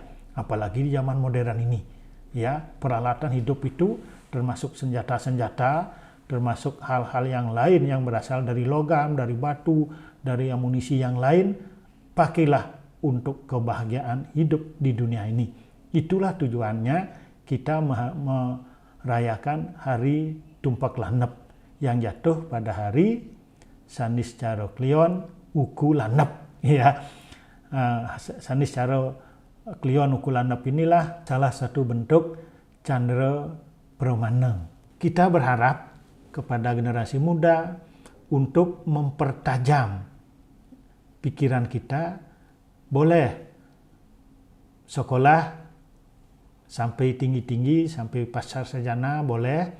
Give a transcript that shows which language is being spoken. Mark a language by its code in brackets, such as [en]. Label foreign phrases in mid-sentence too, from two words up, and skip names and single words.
[id] Apalagi di zaman modern ini, ya, peralatan hidup itu termasuk senjata-senjata, termasuk hal-hal yang lain yang berasal dari logam, dari batu, dari amunisi yang lain. Pakailah untuk kebahagiaan hidup di dunia ini. Itulah tujuannya kita merayakan hari Tumpak Landap yang jatuh pada hari Saniscara Klion Uku Landap, ya. Saniscara Klion Uku Landap inilah salah satu bentuk candra brahmana. Kita berharap kepada generasi muda untuk mempertajam pikiran kita. Boleh sekolah sampai tinggi-tinggi, sampai pasar sarjana boleh.